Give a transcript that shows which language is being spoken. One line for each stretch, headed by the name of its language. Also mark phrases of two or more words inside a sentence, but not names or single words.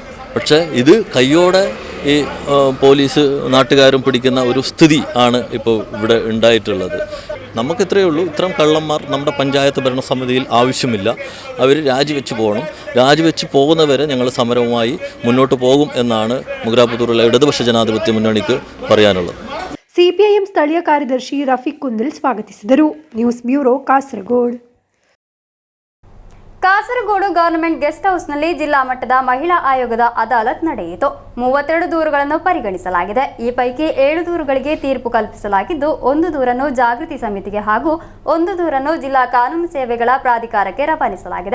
Malayalam: പക്ഷേ ഇത് കയ്യോടെ ഈ പോലീസ് നാട്ടുകാരും പിടിക്കുന്ന ഒരു സ്ഥിതി ആണ് ഇപ്പോൾ ഇവിടെ ഉണ്ടായിട്ടുള്ളത്. നമുക്കിത്രയേ ഉള്ളൂ, ഇത്തരം കള്ളന്മാർ നമ്മുടെ പഞ്ചായത്ത് ഭരണസമിതിയിൽ ആവശ്യമില്ല. അവർ രാജിവെച്ച് പോകണം. രാജിവെച്ച് പോകുന്നവരെ ഞങ്ങൾ സമരവുമായി മുന്നോട്ട് പോകും എന്നാണ് മുഗ്രാപുത്തൂരിലെ ഇടതുപക്ഷ ജനാധിപത്യ മുന്നണിക്ക് പറയാനുള്ളത്.
Kannada: ಸಿಪಿಐಎಂ ಸ್ಥಳೀಯ ಕಾರ್ಯದರ್ಶಿ ರಫೀಕ್ ಕುಂದಲ್ ಸ್ವಾಗತಿಸಿದರು.
English: news bureau, ಕಾಸರಗೋಡು.
Kannada: ಕಾಸರಗೋಡು
English: government guest houseನಲ್ಲಿ
Kannada: ಜಿಲ್ಲಾ ಮಟ್ಟದ ಮಹಿಳಾ ಆಯೋಗದ ಅದಾಲತ್ ನಡೆಯಿತು. 32 ದೂರುಗಳನ್ನು ಪರಿಗಣಿಸಲಾಗಿದೆ. ಈ ಪೈಕಿ 7 ದೂರುಗಳಿಗೆ ತೀರ್ಪು ಕಲ್ಪಿಸಲಾಗಿದ್ದು, 1 ದೂರನ್ನು ಜಾಗೃತಿ ಸಮಿತಿಗೆ ಹಾಗೂ 1 ದೂರನ್ನು ಜಿಲ್ಲಾ ಕಾನೂನು ಸೇವೆಗಳ ಪ್ರಾಧಿಕಾರಕ್ಕೆ ರವಾನಿಸಲಾಗಿದೆ.